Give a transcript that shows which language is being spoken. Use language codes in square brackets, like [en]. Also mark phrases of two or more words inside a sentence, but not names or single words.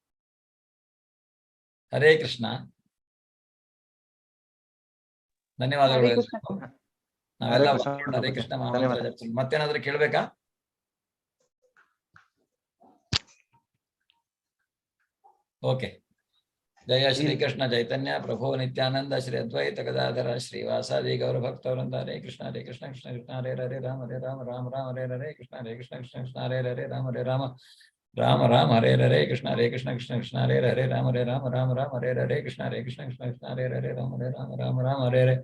[kn] ಹರೇ ಕೃಷ್ಣ. ಧನ್ಯವಾದಗಳು. ನಾವೆಲ್ಲ ಹರೇ ಕೃಷ್ಣ ಮಹಾಮಂತ್ರ ಜಪಿಸೋಣ. ಮತ್ತೇನಾದ್ರೂ ಕೇಳ್ಬೇಕಾ? ಓಕೆ. [sa] ಜಯ ಶ್ರೀ ಕೃಷ್ಣ ಚೈತನ್ಯ ಪ್ರಭು ನಿತ್ಯಾನಂದ ಶ್ರೀ ಅದ್ವೈತ ಗದಾಧರ ಶ್ರೀವಾಸಾದಿ ಗೌರ ಭಕ್ತವೃಂದ. ಹರೇ ಕೃಷ್ಣ ಕೃಷ್ಣ ಕೃಷ್ಣ ಹರೇ ಹರೇ ರಾಮ ಹರೇ ರಾಮ ರಾಮ ರಾಮ ಹರೇ ಹರೇ ಕೃಷ್ಣ ಕೃಷ್ಣ ಕೃಷ್ಣ ಹರೇ ಹರೇ ರಾಮ ಹರೇ ರಾಮ ರಾಮ ರಾಮ ಹರೇ ಹರೇ ಕೃಷ್ಣ ಕೃಷ್ಣ ಕೃಷ್ಣ ಹರೇ ಹರೇ ರಾಮ ಹರೇ ರಾಮ ರಾಮ ರಾಮ ಹರೇ ಹರೇ ಕೃಷ್ಣ ಕೃಷ್ಣ ಕೃಷ್ಣ ಹರೇ ಹರೇ ರಾಮ ಹರೇ ರಾಮ ರಾಮ ರಾಮ ಹರೇ ಹರೇ.